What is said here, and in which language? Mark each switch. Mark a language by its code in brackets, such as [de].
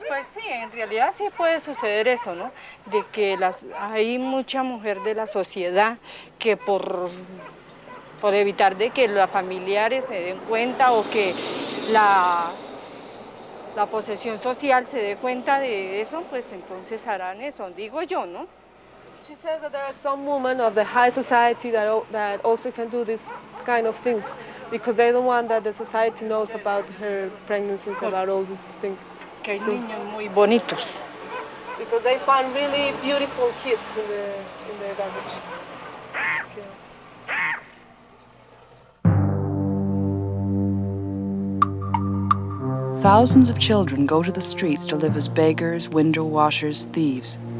[es] Pues sí, en realidad sí puede suceder eso, ¿no? De que hay mucha mujer de la sociedad que por evitar de que los familiares se den cuenta o que la posesión social se dé cuenta de eso, pues entonces harán eso, digo yo, ¿no? [en] She says that there are some women of the high society that also can do this kind of things because they don't want that the society knows about her pregnancies, about all these things. [es] Que hay niños muy bonitos. [en] Because they find really beautiful kids in the garbage. Okay. Thousands of children go to the streets to live as beggars, window washers, thieves.